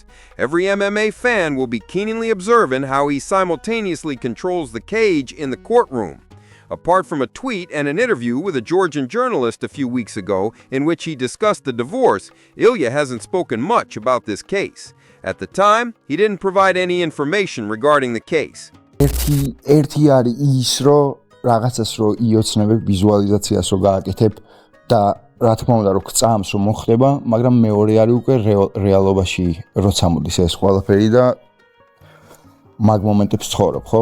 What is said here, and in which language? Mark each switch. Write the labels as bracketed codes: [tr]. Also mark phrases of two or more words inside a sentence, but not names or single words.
[en] Every MMA fan will be keenly observing how he simultaneously controls the cage in the courtroom. Apart from a tweet and an interview with a Georgian journalist a few weeks ago in which he discussed the divorce, Ilia hasn't spoken much about this case. At the time, he didn't provide any information regarding the case. [ka] ერთი არის ის რომ რაღაცას რომ იოცნებებ ვიზუალიზაციას რომ გააკეთებ და რა თქმა უნდა რომ გწამს რომ მოხდება, მაგრამ მეორე არის უკვე რეალობაში როცა მოდის ეს ყველაფერი და მაგ მომენტებს ცხოვრობ, ხო?